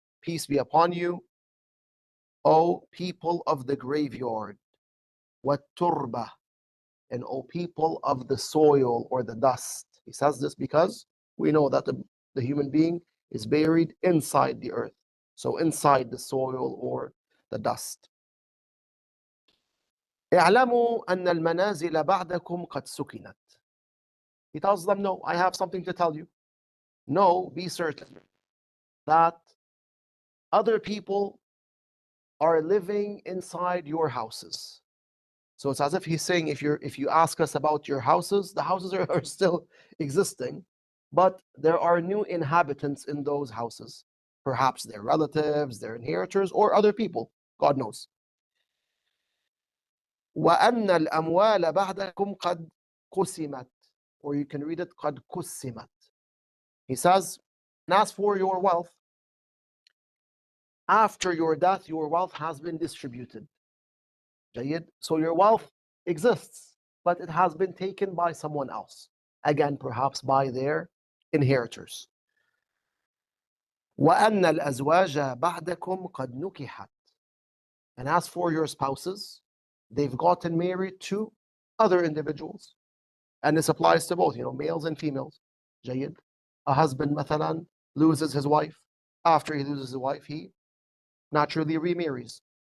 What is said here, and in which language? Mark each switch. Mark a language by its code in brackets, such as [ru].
[en] Peace be upon you, O people of the graveyard. [ar] وَالتُّرْبَةِ. [en] And O people of the soil or the dust. He says this because we know that the human being is buried inside the earth. So inside the soil or the dust. [ar] اعلموا أن المنازل بعدكم قد سكنت. [en] He tells them, no, I have something to tell you. No, be certain that other people are living inside your houses. So it's as if he's saying, if you ask us about your houses, the houses are still existing, but there are new inhabitants in those houses. Perhaps their relatives, their inheritors, or other people. God knows. [ar] وأن الأموال بعدكم قد قسمت. [en] Or you can read it [ar] قد قسمت. [en] He says, and as for your wealth, after your death, your wealth has been distributed. [ar] جيد. [en] So your wealth exists, but it has been taken by someone else. Again, perhaps by their inheritors. [ar] وأن الأزواج بعدكم قد نكحت. [en] And as for your spouses, they've gotten married to other individuals. And this applies to both, males and females. [ar] جيد. [en] A husband, مثلا, loses his wife. After he loses his wife, he naturally remarries.